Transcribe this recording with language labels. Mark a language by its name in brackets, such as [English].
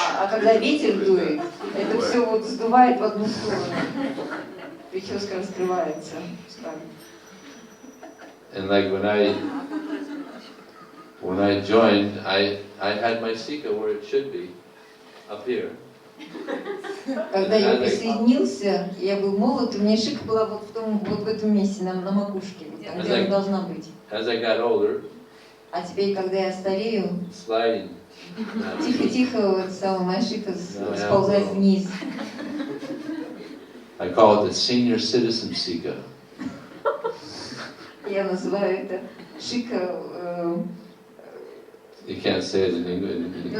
[Russian] Когда ветер дует, это все вот сдувает в одну сторону. Прическа раскрывается. [English] And like when I joined, I had my sika where it should be, up here. [Russian] Когда я присоединился, я был молод, у меня шика была вот в этом месте, на макушке, вот там, где она должна быть. [English] As I got older, [Russian] А теперь, когда я старею, [English] sliding. [Russian] тихо-тихо, моя шика сползает вниз. [English] I call it the senior citizen sika. [Russian] Я называю это шика. [English] You can't say it in English.